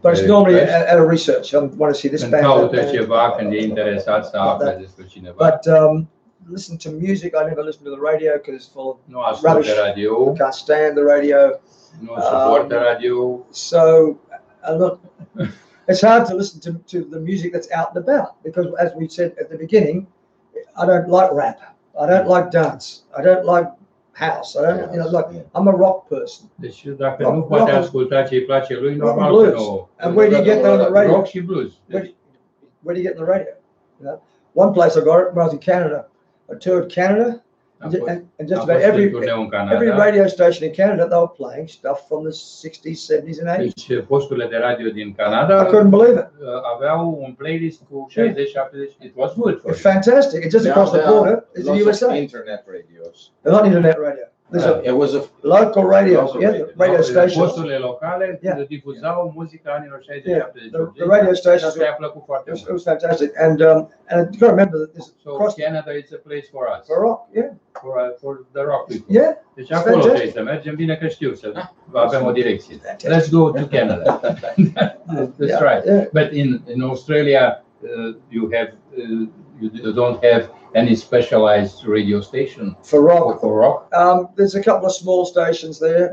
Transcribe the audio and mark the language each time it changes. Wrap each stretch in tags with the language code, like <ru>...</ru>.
<en>But it's normally at a research. I want to see this band.</en> <ro>Caută ceva când e interesat să afle despre cineva.</ro> <en>But listen to music. I never listen to the radio because it's full of rubbish. Radio. I can't stand the radio.</en> <ro>Nu suportă radio.</ro> <en>So I'm not. It's hard to listen to the music that's out and about because, as we said at the beginning, I don't like rap. I don't like dance. I don't like house. I don't, I'm a rock person.</en> <ro>Deci dacă nu poate asculta ce îi place lui, normal că nu.</ro> <en>And where do you get that on the radio?</en> <ro>Rock și blues.</ro> <en>Where do you get in the radio? One place I got it when I was in Canada. I toured Canada. And just about every radio station in Canada, they were playing stuff from the 60s, 70s, and 80s.</en> <ro>Deci posturile de radio din Canada</ro> <en>I couldn't believe it.</en> <ro>Aveau un playlist cu 60, 70.</ro> <en>It was good for It's fantastic. It's just across the border. It's the USA. Internet radios. They're not internet radio. It was a local radio. The radio stations.</en> <ro>Posturile locale difuzau muzica anilor 60, 70.</ro> <en>The radio stations.</en> <ro>Mi-a plăcut foarte mult.</ro> <en>It was fantastic. And you got to remember that this. So Canada is a place for us. For rock, yeah. For the rock people. Yeah.</en> <ro>Deci acolo trebuie să mergem. Bine că știu să avem o direcție.</ro> <en>Let's go to Canada. That's right. Yeah. But in Australia, you don't have any specialized radio station for rock. For rock. There's a couple of small stations there.</en>